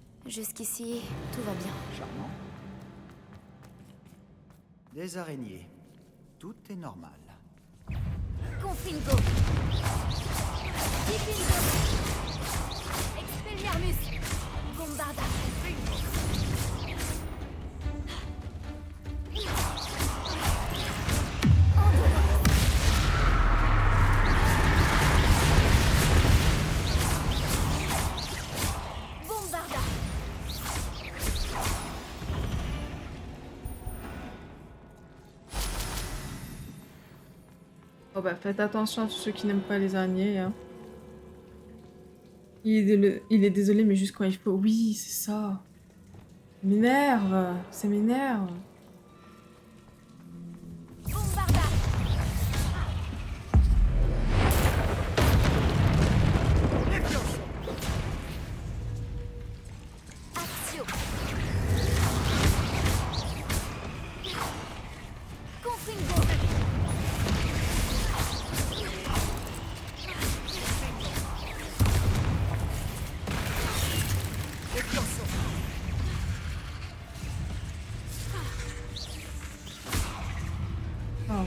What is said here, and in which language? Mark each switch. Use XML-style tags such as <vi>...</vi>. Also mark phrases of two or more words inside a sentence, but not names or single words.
<fr>Jusqu'ici, tout va bien. Charmant. Des araignées. Tout est normal.</fr> <la>Confringo. Divingo. Expelliarmus. Bombarda. Bombarda.</la> <fr>Oh bah faites attention à tous ceux qui n'aiment pas les araignées. Hein. Il est désolé, mais juste quand il faut. Oui, c'est ça. Ça m'énerve. Ça m'énerve.</fr> <la>Bombarda. Actio. Confringo. Oh.</la>